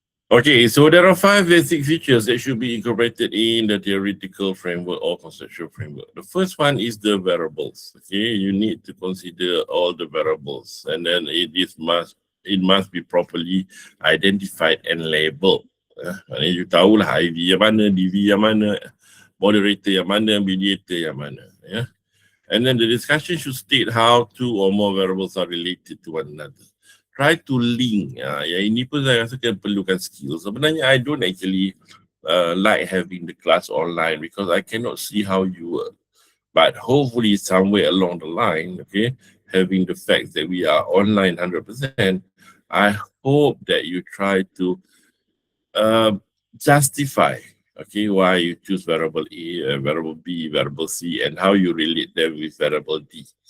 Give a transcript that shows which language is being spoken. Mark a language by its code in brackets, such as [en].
[en] Okay, so there are 5 basic features that should be incorporated in the theoretical framework or conceptual framework. The first one is the variables. Okay, you need to consider all the variables, and then it must be properly identified and labeled. [ms] You tahulah IV yang mana, DV yang mana, moderator yang mana, mediator yang mana. [en] And then the discussion should state how two or more variables are related to one another. Try to link. [ms] Yang ini pun saya rasa kan perlukan skill. Sebenarnya [en] I don't actually like having the class online because I cannot see how you work. But hopefully somewhere along the line, okay, having the fact that we are online 100%, I hope that you try to uh, justify, okay, why you choose variable A, variable B, variable C, and how you relate them with variable D.